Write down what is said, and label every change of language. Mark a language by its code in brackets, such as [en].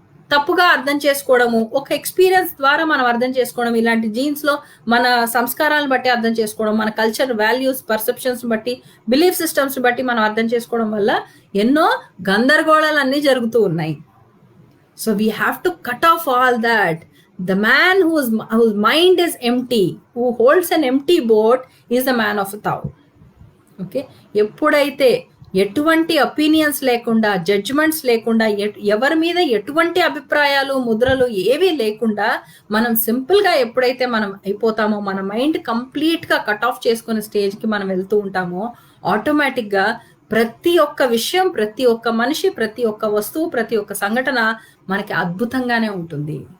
[te] తప్పుగా అర్థం చేసుకోవడము, ఒక ఎక్స్పీరియన్స్ ద్వారా మనం అర్థం చేసుకోవడం, ఇలాంటి జీన్స్లో మన సంస్కారాలను బట్టి అర్థం చేసుకోవడం, మన కల్చర్ వాల్యూస్ పర్సెప్షన్స్ బట్టి, బిలీఫ్ సిస్టమ్స్ బట్టి మనం అర్థం చేసుకోవడం వల్ల ఎన్నో గందరగోళాలన్నీ జరుగుతూ ఉన్నాయి. [en] So we have to cut off all that. The man whose mind is empty, who holds an empty boat, is the man of a Tao. [te] Okay, ఎప్పుడైతే ఎటువంటి ఒపీనియన్స్ లేకుండా, జడ్జ్మెంట్స్ లేకుండా, ఎవరి మీద ఎటువంటి అభిప్రాయాలు ముద్రలు ఏవీ లేకుండా మనం సింపుల్గా ఎప్పుడైతే మనం అయిపోతామో, మన మైండ్ కంప్లీట్గా కట్ ఆఫ్ చేసుకునే స్టేజ్కి మనం వెళ్తూ ఉంటామో, ఆటోమేటిక్గా ప్రతి ఒక్క విషయం, ప్రతి ఒక్క మనిషి, ప్రతి ఒక్క వస్తువు, ప్రతి ఒక్క సంఘటన మనకి అద్భుతంగానే ఉంటుంది.